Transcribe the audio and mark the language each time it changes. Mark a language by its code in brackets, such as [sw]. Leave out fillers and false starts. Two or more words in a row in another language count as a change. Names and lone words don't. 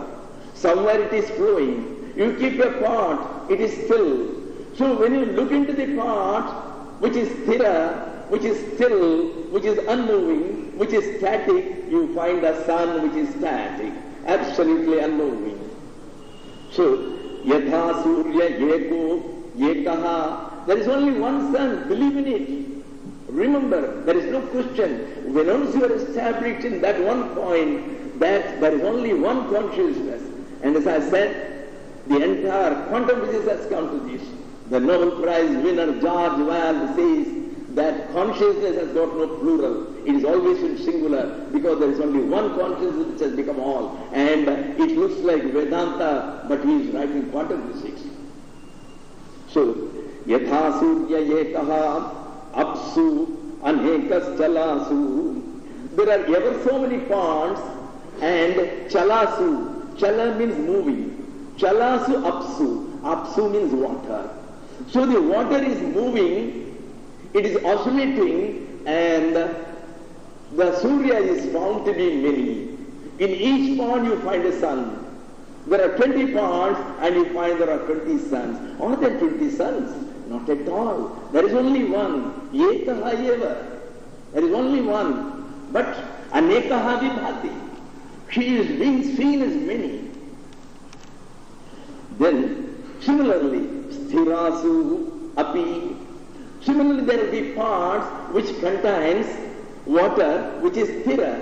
[en] Somewhere it is flowing. You keep a pot, it is still. So when you look into the pot, which is sthira, which is still, which is unmoving, which is static, you find the sun which is static, absolutely unmoving. So, [sa] yatha surya yeko, yekaha, [en] There is only one sun. Believe in it. Remember, there is no question. When once you are established in that one point, that there is only one consciousness. And as I said, the entire quantum physics has come to this. The Nobel Prize winner George Wald says that consciousness has got no plural. It is always in singular because there is only one consciousness which has become all. And it looks like Vedanta, but he is writing quantum physics. So, [sa] yatha surya yekaha apsu anekas chalasu. [en] There are ever so many ponds and chalasu. Chala means moving. [sa] Chalasu apsu. [en] Apsu means water. So the water is moving, it is oscillating, and the Surya is found to be many. In each pond you find a sun. There are 20 ponds and you find there are 20 suns. Are there 20 suns? Not at all. There is only one. [sa] Ekaha eva. [en] There is only one. [sa] But anekaha vibhati. [en] She is being seen as many. Then, similarly, [sa] sthirasu api. [en] Similarly, there will be parts which contains water which is sthira.